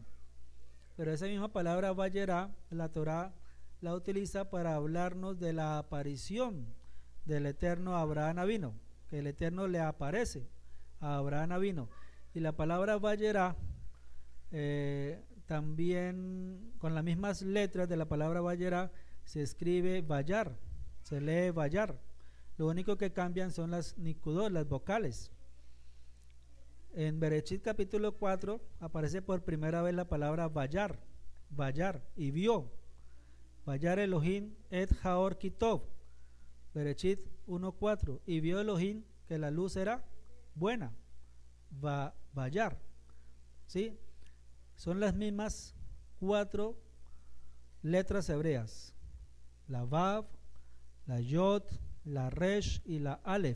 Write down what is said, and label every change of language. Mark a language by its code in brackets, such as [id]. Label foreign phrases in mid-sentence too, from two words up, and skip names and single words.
[es] Pero esa misma palabra vayerá, la Torá la utiliza para hablarnos de la aparición del Eterno a Abraham Avino, que el Eterno le aparece a Abraham Avino, y la palabra vayerá también con las mismas letras de la palabra vayerá se escribe vayar, se lee vayar. Lo único que cambian son las nikudot, las vocales. En Bereshit capítulo 4 aparece por primera vez la palabra vayar, y vio. [he] וירא אלהים את האור כי טוב. [es] Bereshit 1:4. Y vio Elohim que la luz era buena. Vayar. ¿Sí? Son las mismas 4 letras hebreas, la Vav, la Yod, la Resh y la Aleph.